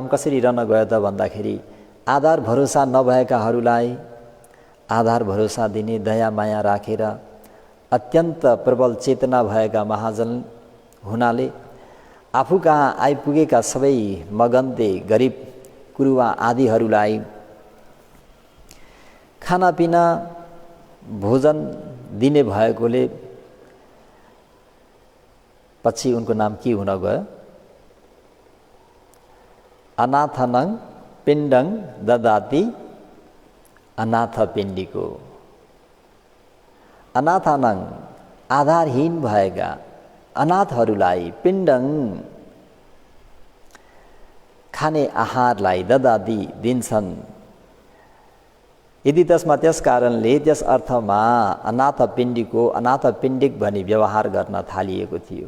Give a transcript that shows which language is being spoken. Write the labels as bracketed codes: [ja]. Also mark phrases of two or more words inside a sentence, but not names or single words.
[ne] कसरी रहन गयो त भन्दाखेरि आधार भरोसा नभएकाहरूलाई आधार भरोसा दिने दया माया राखेर अत्यन्त प्रबल चेतना भएका महाजन हुनाले आफू कहाँ आइपुगेका सबै मगन्ते गरिब कुरुवा आदिहरूलाई खानापिना भोजन दिने भएकोले पछि उनको नाम के हुन गयो? [pi] अनाथनं पिण्डं ददाति अनाथपिण्डिको। [ne] अनाथनं आधारहीन भएका अनाथहरूलाई पिण्डं खाने आहारलाई ददाति दिन्छन्। यदि त्यसमा त्यस कारणले त्यस अर्थमा अनाथपिण्डिको अनाथपिण्डिक भनी व्यवहार गर्न थालिएको थियो।